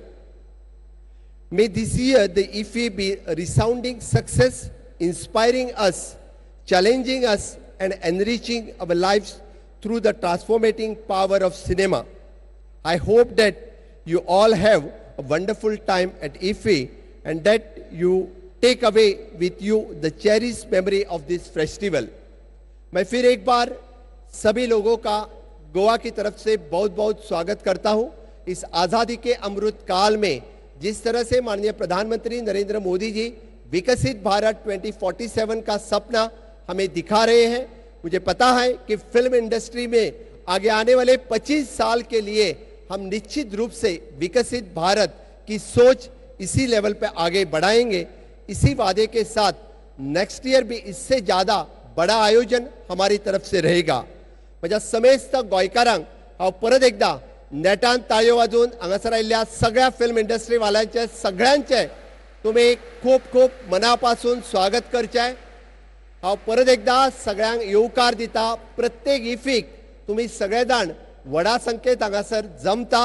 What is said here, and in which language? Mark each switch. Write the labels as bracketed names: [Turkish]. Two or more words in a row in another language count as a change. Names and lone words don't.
[English] May this year the IFFI be a resounding success, inspiring us, challenging us, and enriching our lives through the transformating power of cinema. I hope that you all have a wonderful time at IFFI and that you take away with you the cherished memory of this festival. [Hindi] मैं फिर एक बार सभी लोगों का गोवा की तरफ से बहुत बहुत स्वागत करता हूं। इस आज़ादी के अमृत काल में जिस तरह से माननीय प्रधानमंत्री नरेंद्र मोदी जी विकसित भारत 2047 का सपना हमें दिखा रहे हैं, मुझे पता है कि [English] film industry [Hindi] में आगे आने वाले 25 साल के लिए हम निश्चित रूप से विकसित भारत की सोच इसी लेवल पे आगे बढ़ाएंगे। इसी वादे के साथ [English] next year [Hindi] भी इससे ज़्यादा बड़ा आयोजन हमारी तरफ से रहेगा। [Konkani] माझ्या समेस्त गोंयकारांक हांव परत एकदा नेटान ताळयो वाजोवन हांगासर आयिल्ल्या सगळ्या [English] film industry [Konkani] वाल्यांचे सगळ्यांचे तुमी खूप खूप मनापासून स्वागत करचें। हांव परत एकदा सगळ्यांक येवकार दिता। प्रत्येक इफीक तुमी सगळे जाण व्हडा संख्येत हांगासर जमता।